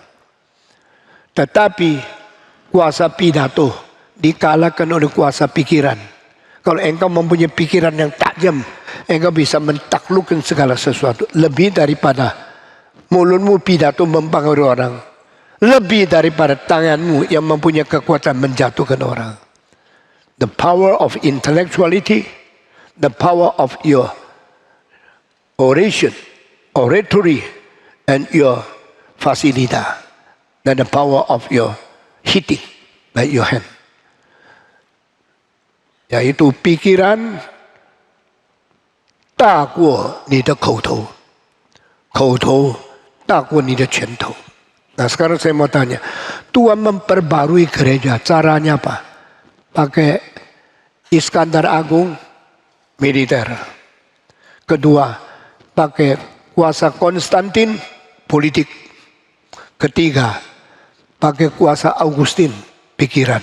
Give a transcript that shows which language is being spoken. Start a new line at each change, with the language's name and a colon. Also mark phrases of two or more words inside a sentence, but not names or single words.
Indonesian: Tetapi kuasa pidato dikalahkan oleh kuasa pikiran. Kalau engkau mempunyai pikiran yang tajam, engkau bisa mentaklukkan segala sesuatu. Lebih daripada mulutmu pidato mempengaruhi orang. Lebih daripada tanganmu yang mempunyai kekuatan menjatuhkan orang.
English: The power of intellectuality, the power of your oration, oratory, and your facilita, dan the power of your hitting by your hand.
Indonesian: Yaitu pikiran,
Chinese: 大过你的口头，口头大过你的拳头。
Indonesian: Nah sekarang saya mau tanya, Tuhan memperbarui gereja, caranya apa? Pakai Iskandar Agung, militer. Kedua, pakai kuasa Konstantin, politik. Ketiga, pakai kuasa Augustin, pikiran.